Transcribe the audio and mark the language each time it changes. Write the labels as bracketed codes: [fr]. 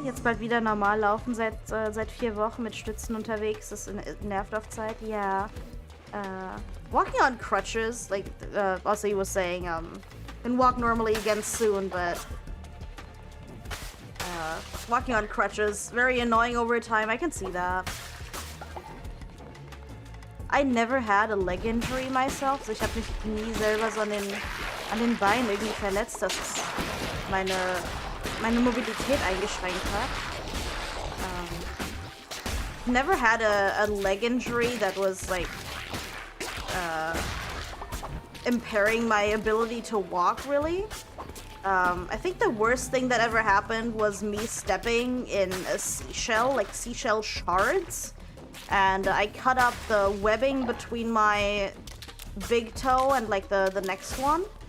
[de] Jetzt bald wieder normal laufen. Seit 4 Wochen mit Stützen unterwegs. Das nervt auf Zeit. Ja. [en] Walking on crutches, like Aussie was saying, can walk normally again soon, but walking on crutches, very annoying over time. I can see that. I never had a leg injury myself, so [de] ich habe mich nie selber so an den Beinen irgendwie verletzt, dass es meine Mobilität eingeschränkt hat. [en] Never had a leg injury that was like impairing my ability to walk, really. I think the worst thing that ever happened was me stepping in a seashell, like seashell shards, and I cut up the webbing between my big toe and like the next one.